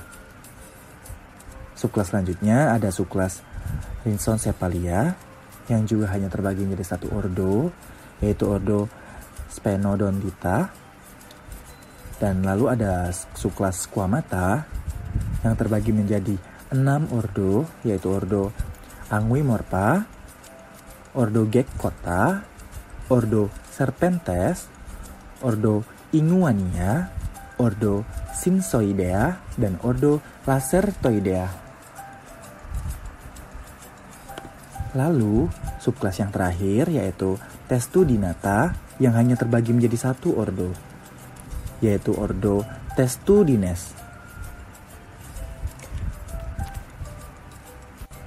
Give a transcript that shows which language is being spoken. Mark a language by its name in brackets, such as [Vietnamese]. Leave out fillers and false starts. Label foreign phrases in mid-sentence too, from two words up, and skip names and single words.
[Indonesian] Subkelas selanjutnya ada subkelas Rhinchocephalia yang juga hanya terbagi menjadi 1 ordo, yaitu ordo Sphenodonta. Dan lalu ada subkelas Squamata yang terbagi menjadi 6 ordo, yaitu ordo Anguimorpha, ordo Geckota, ordo Serpentes, ordo Inguania, ordo Synszoidea, dan ordo Lacertoidea. Lalu, subkelas yang terakhir yaitu Testudinata yang hanya terbagi menjadi 1 ordo, yaitu ordo Testudines.